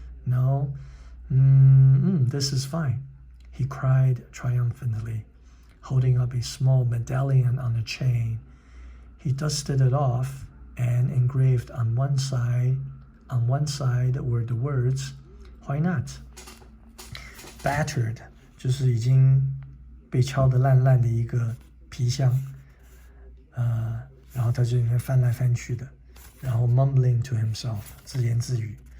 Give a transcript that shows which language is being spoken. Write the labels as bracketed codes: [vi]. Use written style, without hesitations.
[en] No, this is fine, he cried triumphantly, holding up a small medallion on a chain. He dusted it off and engraved on one side were the words, Why not? [zh] Battered 就是已经被敲得烂烂的一个皮箱，然后它这里面翻来翻去的，然后 [en] mumbling to himself [zh] 自言自语。